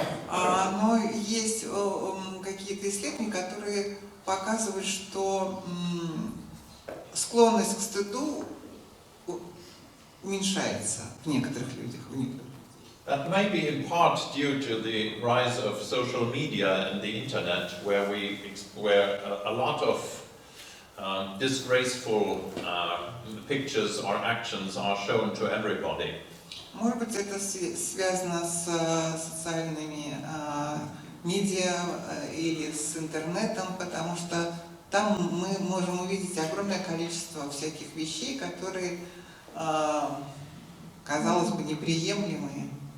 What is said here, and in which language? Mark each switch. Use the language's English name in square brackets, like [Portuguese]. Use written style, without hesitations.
[Russian] Но есть какие-то исследования, которые показывают, что склонность к стыду уменьшается в некоторых людях. [English] That may be in part due to the rise of social media and the internet, where a lot of disgraceful pictures or actions are shown to everybody. [Russian] Может быть, это связано с социальными медиа или с интернетом, потому что там мы можем увидеть огромное количество всяких вещей, которые, казалось бы, неприемлемые.